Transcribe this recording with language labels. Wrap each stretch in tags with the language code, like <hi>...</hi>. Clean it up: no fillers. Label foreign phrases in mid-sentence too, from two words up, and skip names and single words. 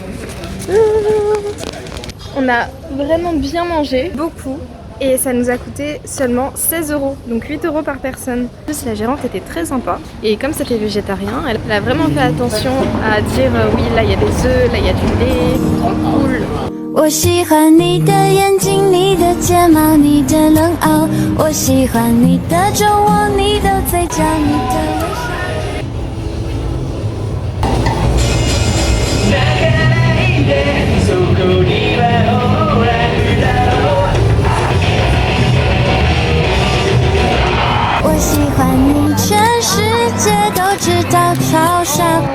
<fr>On a vraiment bien mangé, beaucoup, et ça nous a coûté seulement 16 €, donc 8 € par personne. En plus, la gérante était très sympa, et comme c'était végétarien, elle a vraiment fait attention à dire oui, là il y a des œufs, là il y a du lait, trop cool.</fr> <zh>我喜欢你的眼睛，你的睫毛，你的冷傲。我喜欢你的酒窝，你的嘴角，你的微笑。我喜欢你，全世界都知道超傻。</zh>